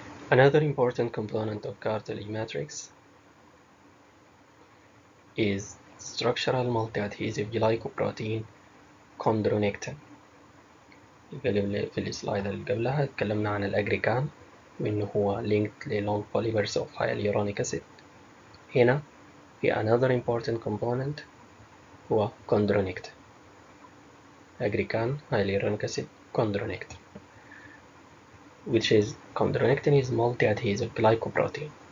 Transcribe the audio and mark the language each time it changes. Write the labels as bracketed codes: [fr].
[en] Another important component of cartilage matrix is structural multi-adhesive glycoprotein chondronectin. [ar] في السلايد اللي قبلها اتكلمنا عن الأجريكان وإنه هو [en] linked للong polymers of hyaluronic acid. [ar] هنا في [en] another important component [ar] هو chondronectin. [en] Agrican hyaluronic acid chondronectin, which is chondronectin is multi-adhesive glycoprotein.